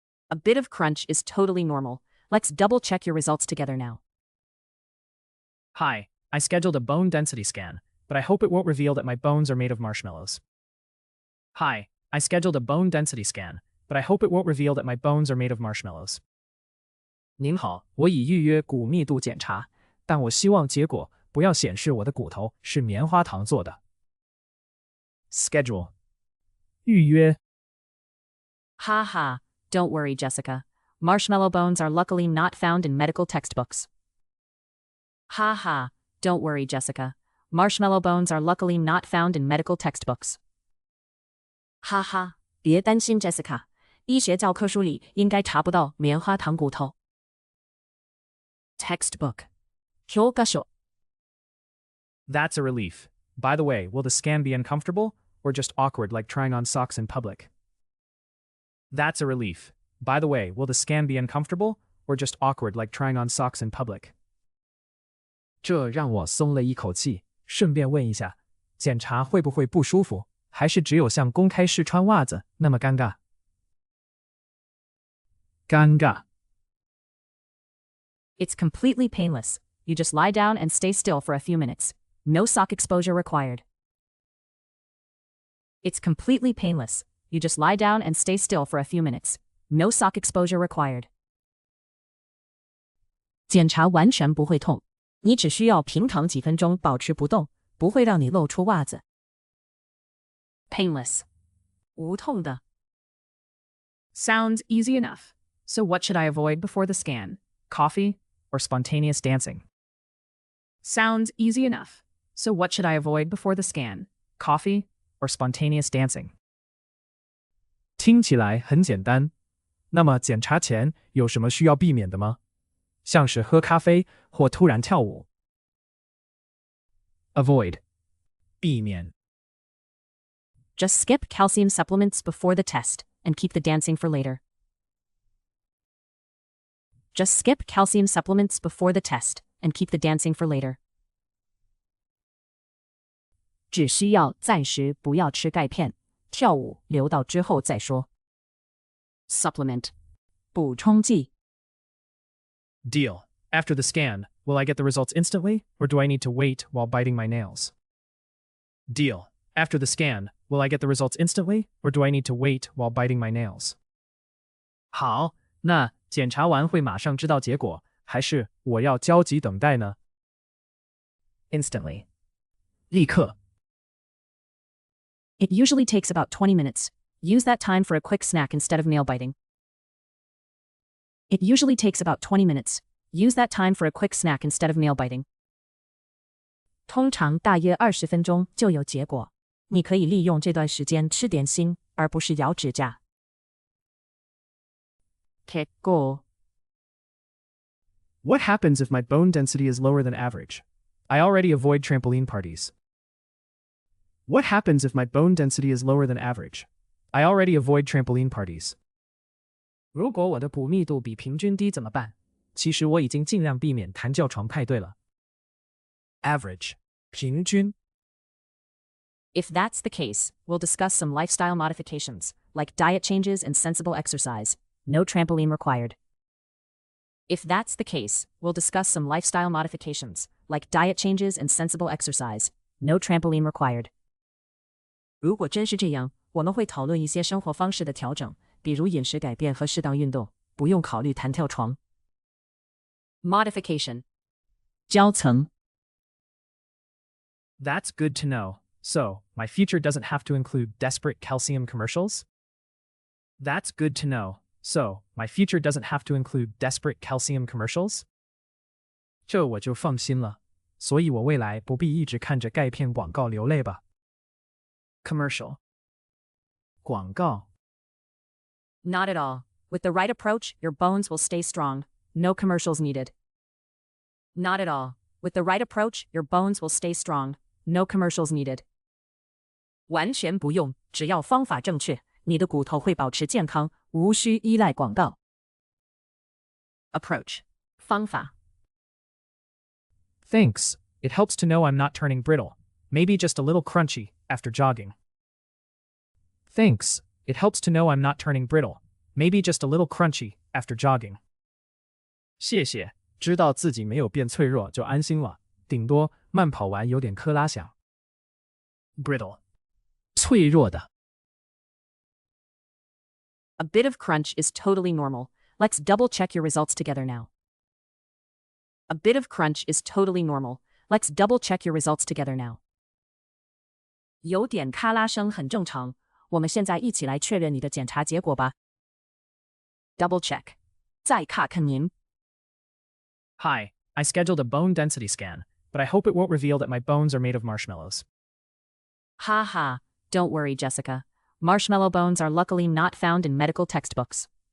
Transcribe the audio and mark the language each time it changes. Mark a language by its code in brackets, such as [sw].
[en] A bit of crunch is totally normal. Let's double check your results together now. Hi, I scheduled a bone density scan, but I hope it won't reveal that my bones are made of marshmallows. Hi, I scheduled a bone density scan, but I hope it won't reveal that my bones are made of marshmallows. [zh] 您好，我已预约骨密度检查，但我希望结果不要显示我的骨头是棉花糖做的。 [en] Schedule. 预约。 Ha ha, don't worry, Jessica. Marshmallow bones are luckily not found in medical textbooks. Ha ha, don't worry, Jessica. Marshmallow bones are luckily not found in medical textbooks. [zh] 哈哈，别担心 Jessica， 医学教科书里应该查不到棉花糖骨头。 [en] Textbook. 教科書。 That's a relief. By the way, will the scan be uncomfortable, or just awkward like trying on socks in public? That's a relief. By the way, will the scan be uncomfortable, or just awkward like trying on socks in public? [zh] 这让我松了一口气。顺便问一下，检查会不会不舒服，还是只有像公开试穿袜子那么尴尬？尴尬。 [en] It's completely painless. You just lie down and stay still for a few minutes. No sock exposure required. It's completely painless. You just lie down and stay still for a few minutes. No sock exposure required. [zh] 检查完全不会痛，你只需要平躺几分钟保持不动，不会让你露出袜子。 [en] Painless. 无痛的。 Sounds easy enough. So what should I avoid before the scan? Coffee or spontaneous dancing? Sounds easy enough. So what should I avoid before the scan? Coffee or spontaneous dancing? [zh] 听起来很简单。那么检查前有什么需要避免的吗？像是喝咖啡或突然跳舞。 [en] Avoid. 避免。 Just skip calcium supplements before the test and keep the dancing for later. Just skip calcium supplements before the test and keep the dancing for later. [zh] 只需要暂时不要吃钙片，跳舞留到之后再说。 [en] Supplement. 补充剂。 Deal. After the scan, will I get the results instantly, or do I need to wait while biting my nails? Deal. After the scan, will I get the results instantly, or do I need to wait while biting my nails? [zh] 好，那检查完会马上知道结果，还是我要焦急等待呢？ [en] Instantly. 立刻。 It usually takes about 20 minutes. Use that time for a quick snack instead of nail biting. It usually takes about 20 minutes. Use that time for a quick snack instead of nail biting. [zh] 通常大约20分钟就有结果。你可以利用这段时间吃点心，而不是咬指甲。結果 [en] What happens if my bone density is lower than average? I already avoid trampoline parties. What happens if my bone density is lower than average? I already avoid trampoline parties. [zh] 如果我的骨密度比平均低怎么办？其实我已经尽量避免弹跳床派对了。 [en] Average 平均。 If that's the case, we'll discuss some lifestyle modifications, like diet changes and sensible exercise. No trampoline required. If that's the case, we'll discuss some lifestyle modifications, like diet changes and sensible exercise. No trampoline required. [zh] 如果真是这样，我们会讨论一些生活方式的调整，比如饮食改变和适当运动，不用考虑弹跳床。 [en] Modification 交层 That's good to know. So, my future doesn't have to include desperate calcium commercials? That's good to know. So, my future doesn't have to include desperate calcium commercials? [zh] 这我就放心了，所以我未来不必一直看着钙片广告流泪吧。 [en] Commercial 广告 Not at all. With the right approach, your bones will stay strong. No commercials needed. Not at all. With the right approach, your bones will stay strong. No commercials needed. [zh] 完全不用，只要方法正确，你的骨头会保持健康，无需依赖广告。 [en] Approach 方法 Thanks. It helps to know I'm not turning brittle. Maybe just a little crunchy after jogging. Thanks. It helps to know I'm not turning brittle. Maybe just a little crunchy after jogging. [zh] 谢谢，知道自己没有变脆弱就安心了，顶多慢跑完有点克拉响。 [en] Brittle 脆弱的 A bit of crunch is totally normal. Let's double check your results together now. A bit of crunch is totally normal. Let's double check your results together now. [zh] 有点咔啦声很正常，我们现在一起来确认你的检查结果吧。 [en] Double check [zh] 再看看您。 [en] Hi, I scheduled a bone density scan, but I hope it won't reveal that my bones are made of marshmallows. Ha ha, don't worry, Jessica. Marshmallow bones are luckily not found in medical textbooks.